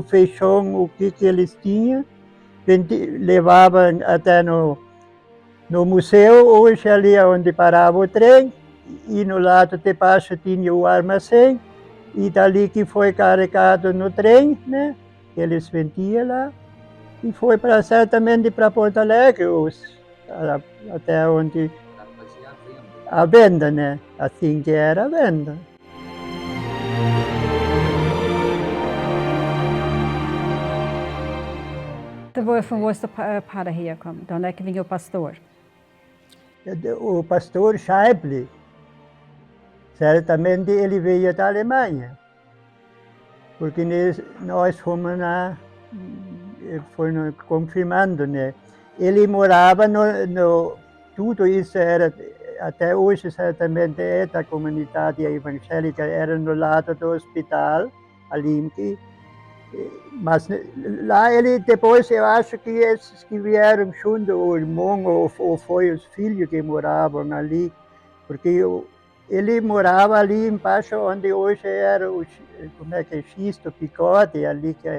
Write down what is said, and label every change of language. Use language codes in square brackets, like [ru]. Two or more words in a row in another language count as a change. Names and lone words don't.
[pt] feijão, o que eles tinham, levavam até no museu, hoje ali onde parava o trem, e no lado de baixo tinha o armazém, e dali que foi carregado no trem, né, que eles vendiam lá, e foi certamente para Porto Alegre, até onde a venda, né, assim que era a venda. [de] Von wo ist der Pater hergekommen? [pt] De onde é que vinha o pastor? O pastor Scheible, certamente ele veio da Alemanha, porque nós fomos lá, foi confirmando, né? Ele morava tudo isso era, até hoje certamente é da comunidade evangélica, era no lado do hospital, ali que mas lá ele depois, eu acho que esses que vieram junto, o irmão ou foi os filhos que moravam ali, porque ele morava ali embaixo onde hoje era o, como é que é, Xisto, Picote, ali que